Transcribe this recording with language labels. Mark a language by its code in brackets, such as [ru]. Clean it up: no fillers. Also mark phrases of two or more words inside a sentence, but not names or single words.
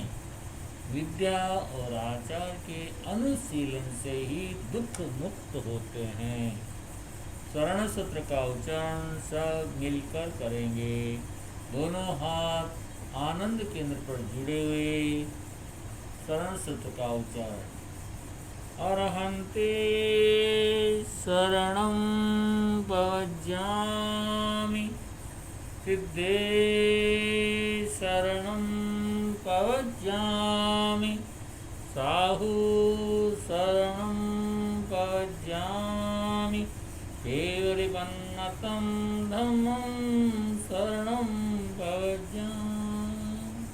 [hi] विद्या और आचार के अनुशीलन से ही दुख मुक्त होते हैं। स्वर्ण सूत्र का उच्चारण सब मिलकर करेंगे। दोनों हाथ आनंद केंद्र पर जुड़े हुए स्वर्ण सूत्र का उच्चारण। [pra] अरहन्ते शरणं पवज्जामि, सिद्धे शरणं पवज्जामि, साहु शरणं पवज्जामि, केवलिपन्नतं धम्मं शरणं पवज्जामि।